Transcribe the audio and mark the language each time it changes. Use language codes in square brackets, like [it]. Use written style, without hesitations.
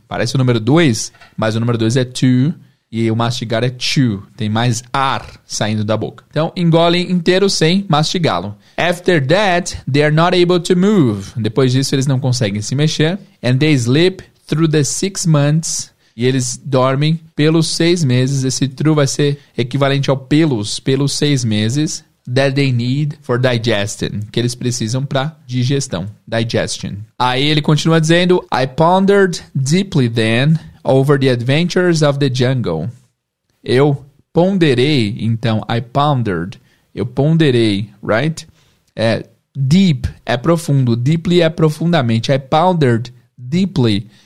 [pt] Parece o número 2, mas o número 2 é to. E o mastigar é chew, tem mais ar saindo da boca. Então, engolem inteiro sem mastigá-lo. [en] After that, they are not able to move. [pt] Depois disso, eles não conseguem se mexer. [en] And they sleep through the 6 months. [pt] E eles dormem pelos 6 meses. Esse true vai ser equivalente ao pelos 6 meses. [en] That they need for digestion. [pt] Que eles precisam para digestão. Digestion. Aí ele continua dizendo, [en] I pondered deeply then over the adventures of the jungle. [pt] Eu ponderei, então, [en] I pondered. [pt] Eu ponderei, right? Deep é profundo, deeply é profundamente. [en] I pondered deeply.